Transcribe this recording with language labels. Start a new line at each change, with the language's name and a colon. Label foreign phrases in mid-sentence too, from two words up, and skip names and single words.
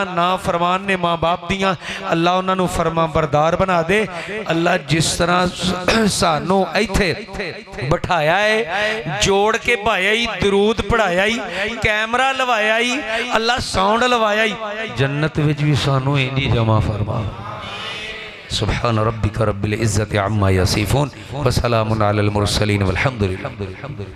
Punjabi: نا فرمان نے ماں باپ دیاں، اللہ اونہاں نوں فرمانبردار بنا دے. اللہ جس طرح سانوں ایتھے بٹھایا ہے، جوڑ کے بھایا ہی، درود پڑھایا ہی، کیمرہ لوایا ہی، اللہ ساؤنڈ لوایا ہی، جنت وچ بھی سانوں انجی جمع فرما.
Arabic: سبحان ربك رب العزة عما يصفون وسلام على المرسلين والحمد لله.